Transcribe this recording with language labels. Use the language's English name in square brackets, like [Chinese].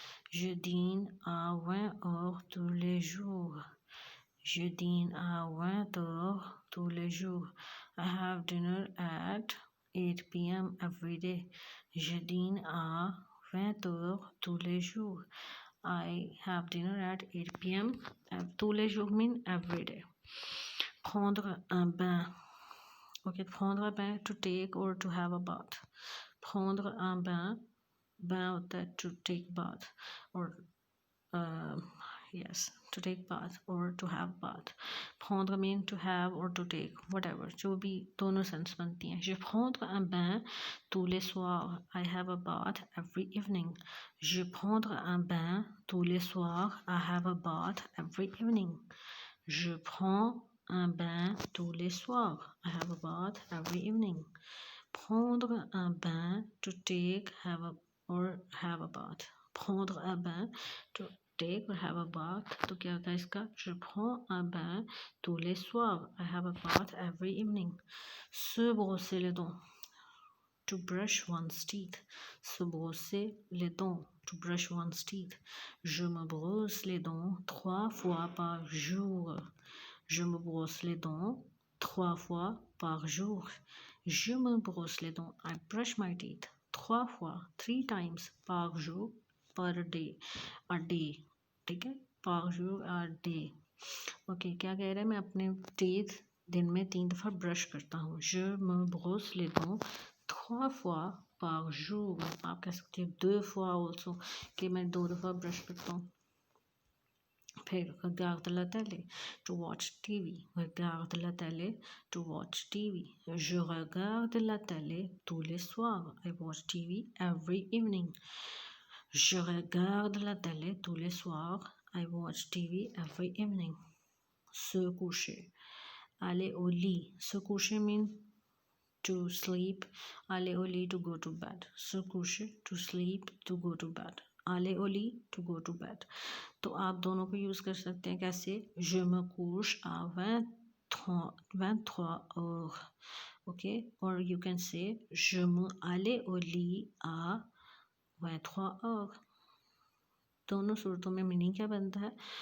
[French] Je dîne à 20h tous les jours. Je dîne à 20h tous les jours. [English] I have dinner at 8 p.m. every day. [French] Je dîne à 20h tous les jours. [English] I have dinner at 8 p.m. [French] Tous les jours [English] mean every day. [French] Prendre un bain. [English] Okay, prendre un bain, to take or to have a bath. [French] Prendre un bain. [English] Bain [Hindi] होता है [English] to take bath or yes, to take bath or to have bath. Prendre mean to have or to take, whatever. [Hindi] जो भी दोनों sense बनती हैं. [French] Je prendre un bain tous les soirs. [English] I have a bath every evening. [French] Je prendre un bain tous les soirs. [English] I have a bath every evening. [French] Je prends un bain tous les soirs. [English] I have a bath every evening. [French] Prendre un bain, [English] to take, have a or have a bath. [French] Prendre un bain, [English] to take or have a bath. [Hindi] तो क्या होता है इसका? [French] Je prends un bain tous les soirs. [English] I have a bath every evening. [French] Se brosser les dents, [English] to brush one's teeth. [French] Se brosser les dents, [English] to brush one's teeth. [French] Je me brosse les dents 3 fois par jour. Je me brosse les dents 3 fois par jour. Je me brosse les dents. [English] I brush my teeth 3 fois, 3 times [French] par jour, [English] per day, a day. [Hindi] ठीक है, [French] par jour, [English] a day. [Hindi] Okay, क्या कह रहे हैं? मैं अपने teeth दिन में 3 दफ़ा ब्रश करता हूँ. [French] Je me brosse les dents 3 fois par jour. [Hindi] आप कह सकते हैं 2 fois also, कि मैं 2 दफ़ा ब्रश करता हूँ. [French] फिर regarde la télé, [English] to watch TV. [French] Regarde la télé, to watch TV. Je regarde la télé tous les soirs. [English] I watch TV every evening. [French] Je regarde la télé tous les soirs. [English] I watch TV every evening. [French] Se coucher. Aller au lit. Se coucher [English] means to sleep. [French] Aller au lit, [English] to go to bed. [French] Se coucher, [English] to sleep, to go to bed. [French] Aller au lit, [English] to go to bed. [Hindi] तो आप दोनों को use कर सकते हैं कैसे? [French] Je me couche à 23 heures. [English] Okay, or you can say [French] je me aller au lit à 23 heures. [Hindi] दोनों सूरतों में मीनिंग क्या बनता है?